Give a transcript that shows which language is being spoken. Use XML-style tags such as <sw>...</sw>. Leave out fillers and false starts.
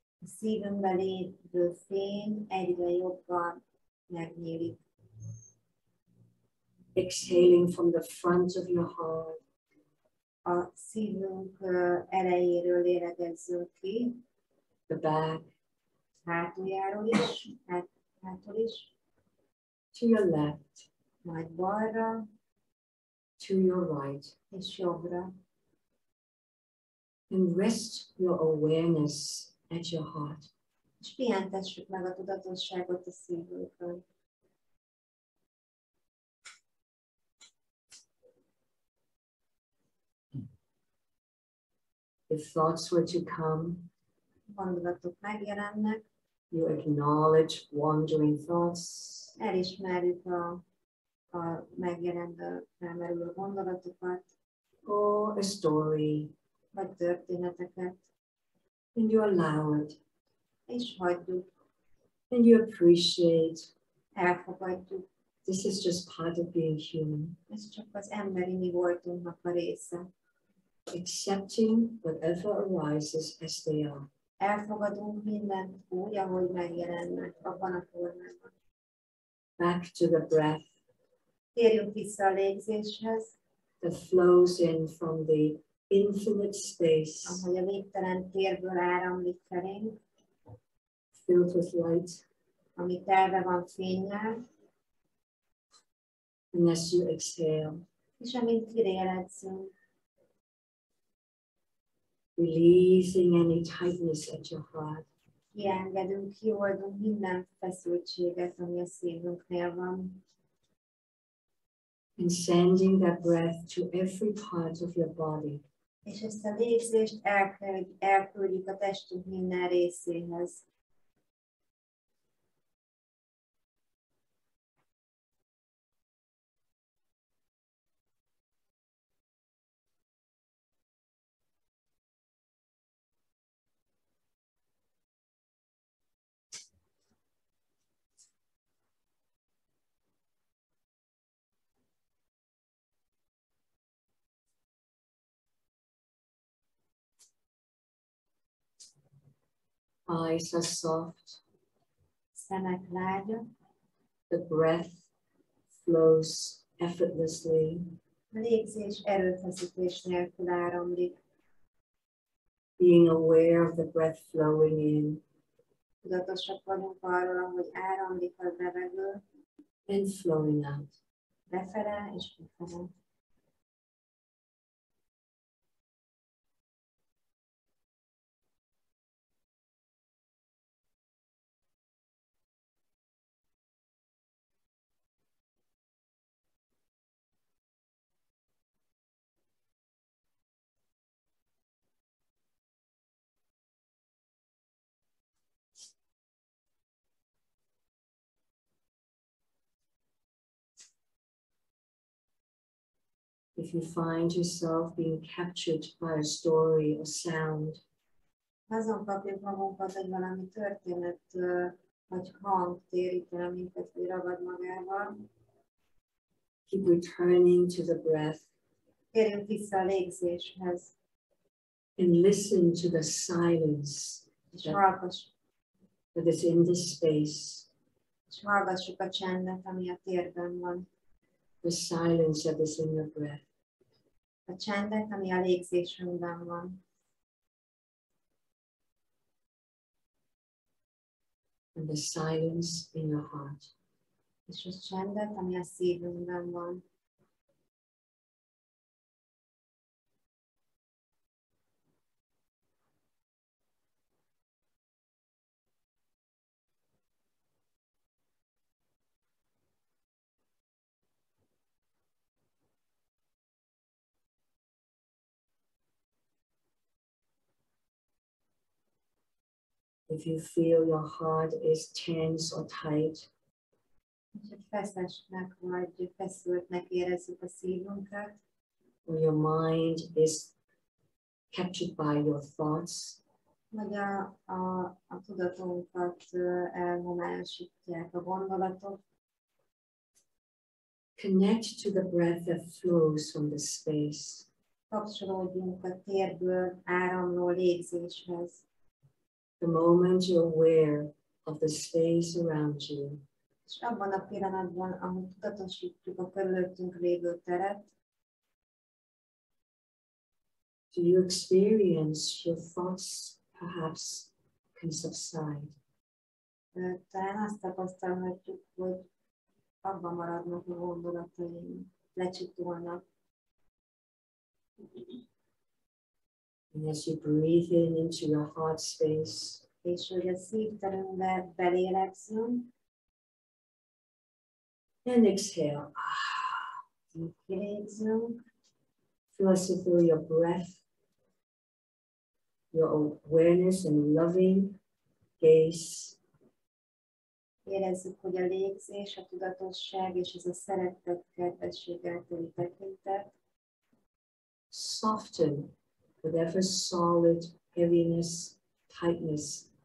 <hu>a szívünkben lévő fény egyre jobban megnyílik.</hu> <en>Exhaling from the front of your heart,</en> <hu>A szívünk elejéről lélegezzünk ki,</hu> <en>the back,</en> <hu>hátuljáról is, hátul is,</hu> <en>to your left,</en> <hu>majd balra</hu> <en>to your right,</en> <hu>és jobbra.</hu> <en>and rest your awareness at your heart.</en> <hu>És pihentessük meg a tudatosságot a szívünkön.</hu> <en>If thoughts were to come,</en> <hu>Gondolatok megjelennek,</hu> <en>you acknowledge wandering thoughts,</en> <hu>elismerjük a megjelenő, felmerülő gondolatokat,</hu> <en>or a story,</en> <hu>vagy történeteket,</hu> <en>and you allow it,</en> <hu>és hagyjuk,</hu> <en>and you appreciate.</en> <hu>elfogadjuk.</hu> <en>This is just part of being human.</en> <hu>Ez csak az emberi mi voltunknak a része.</hu> <en>Accepting whatever arises as they are.</en> <hu>Elfogadunk mindent úgy, ahogy megjelennek abban a formában.</hu> <en>Back to the breath</en> <hu>Térjünk vissza a légzéshez,</hu> <en>that flows in from the infinite space,</en> <hu>ahogy a végtelen térből áramlik felénk,</hu> <en>filled with light.</en> <hu>ami telve van fénnyel,</hu> <en>And as you exhale,</en> <hu>és amint kilélegzünk,</hu> <en>releasing any tightness at your heart.</en> <hu>kiengedünk, kioldunk minden feszültséget, ami a szívünknél van,</hu> <en>And sending that breath to every part of your body.</en> <hu>és ezt a légzést elküldjük a testünk minden részéhez.</hu> <en>Eyes are soft.</en> <hu>Szemek lágyak.</hu> <en>The breath flows effortlessly.</en> <hu>A légzés erőfeszítés nélkül áramlik.</hu> <en>Being aware of the breath flowing in.</en> <hu>Tudatosak vagyunk arról, hogy áramlik a levegő.</hu> <en>And flowing out.</en> <hu>Befele és befele.</hu> <en>If you find yourself being captured by a story or sound,</en> <hu>Azon kapjuk magunkat, hogy valami történet vagy hang térít el minket, vagy ragad magával.</hu> <en>keep returning to the breath.</en> <hu>Térjünk vissza a légzéshez.</hu> <en>And listen to the silence</en> <hu>És hallgassuk.</hu> <en>that is in the space.</en> <hu>És hallgassuk a csendet, ami a térben van.</hu> <en>The silence that is in the breath.</en> <hu>A csendet, ami a légzésünkben van.</hu> <en>And the silence in your heart.</en> <hu>És a csendet, ami a szívünkben van.</hu> <en>If you feel your heart is tense or tight,</en> <hu>És hogy feszesnek vagy feszültnek érezzük a szívünket,</hu> <en>or your mind is captured by your thoughts,</en> <hu>vagy a tudatunkat elhomályosítják a gondolatok,</hu> <en>connect to the breath that flows from the space.</en> <hu>kapcsolódjunk a térből áramló légzéshez.</hu> <en>The moment you're aware of the space around you,</en> <hu>És abban a pillanatban, ahogy tudatosítjuk a körülöttünk lévő teret,</hu> <en>do you experience your thoughts perhaps can subside?</en> <hu>talán azt tapasztalhatjuk, hogy abban maradnak a gondolataink, lecsitulnak.</hu> <en>And as you breathe in into your heart space,</en> <hu>És hogy a szívterünkbe belélegzünk,</hu> <en>and exhale.</en> <hu>kilégzünk,</hu> <en>Feel as if through your breath, your awareness and loving gaze</en> <hu>érezzük, hogy a légzés, a tudatosság és ez a szeretet, kedvességgel teli tekintet</hu> <en>soften whatever solid heaviness, tightness</en>